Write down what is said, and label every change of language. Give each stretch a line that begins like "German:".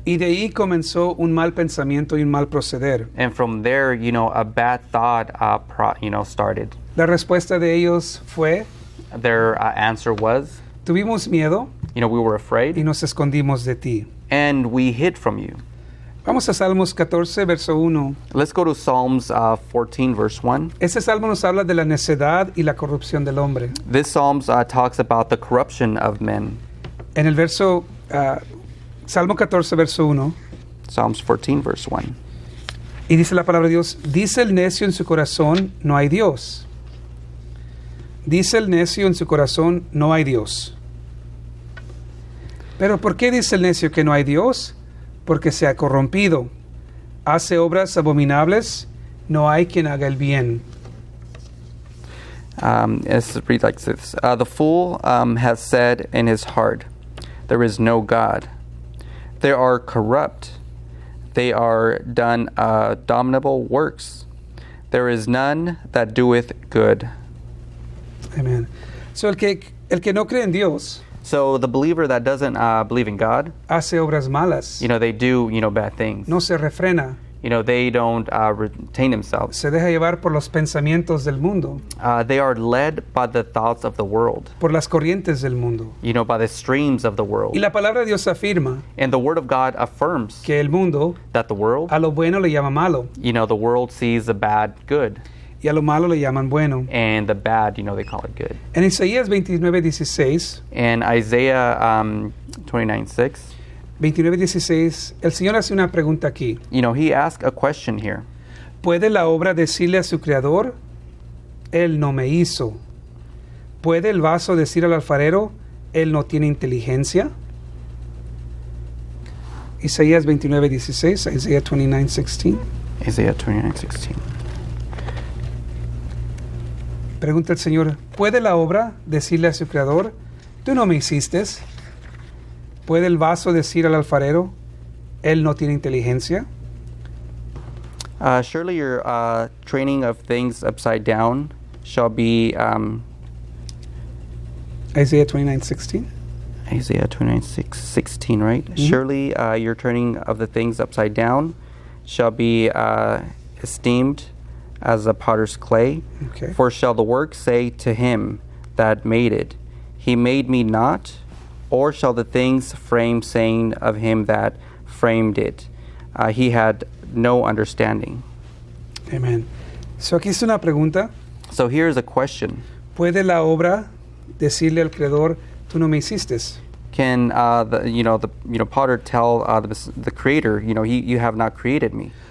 Spanish: Y de ahí comenzó un mal pensamiento y un mal proceder.
English: And from there, a bad thought, started.
Spanish: La respuesta de ellos fue,
English: Their answer was,
Spanish: tuvimos miedo
English: we were afraid
Spanish: y nos escondimos de ti.
English: and we hid from you.
Spanish: Vamos a Salmos 14, verso 1.
English: Let's go to Psalms 14, verse 1.
Spanish: Este salmo nos habla de la necedad y la corrupción del hombre.
English: This Psalms talks about the corruption of men.
Spanish: En el verso, Salmo 14, verso 1,
English: Psalms 14, verse 1.
Spanish: y dice la palabra de Dios, dice el necio en su corazón, no hay Dios. Dice el necio en su corazón, no hay Dios. Pero ¿por qué dice el necio que no hay Dios? Porque se ha corrompido. Hace obras abominables, no hay quien haga el bien.
English: Let's read like this. The fool has said in his heart, there is no God. They are corrupt. They are done abominable works. There is none that doeth good.
Spanish: Amen.
English: So
Spanish: el que no cree en Dios
English: So the believer that doesn't believe in God,
Spanish: hace obras malas,
English: they do, bad things.
Spanish: no se refrena,
English: They don't retain themselves.
Spanish: Se deja llevar por los pensamientos del mundo,
English: They are led by the thoughts of the world,
Spanish: por las corrientes del mundo.
English: by the streams of the world.
Spanish: Y la palabra de Dios afirma
English: And the Word of God affirms
Spanish: que el mundo
English: that the world,
Spanish: a lo bueno le llama malo
English: the world sees the bad good,
Spanish: y a lo malo le llaman bueno.
English: and the bad, they call it good.
Spanish: En Isaías 29:16,
English: And Isaiah 29:6,
Spanish: 29:16, el Señor hace una pregunta aquí.
English: he asked a question here.
Spanish: ¿Puede la obra decirle a su creador, Él no me hizo? ¿Puede el vaso decir al alfarero, Él no tiene inteligencia? Isaías 29:16, Isaiah 29:16.
English: Isaiah 29:16.
Spanish: Pregunta el Señor, ¿puede la obra decirle a su creador, tú no me hiciste? ¿Puede el vaso decir al alfarero, Él no tiene inteligencia?
English: Surely your training of things upside down shall be Isaiah 29:16. Isaiah 29:16, right? Surely your turning of the things upside down shall be esteemed as a potter's clay. Okay. For shall the work say to him that made it, He made me not? Or shall the things framed saying of him that framed it, He had no understanding?
Spanish: Amen.
English: So
Spanish: aquí es una pregunta.
English: So here's a question.
Spanish: ¿Puede la obra decirle al creador, tú no me hiciste?
English: Can the potter tell the creator, you have not created me?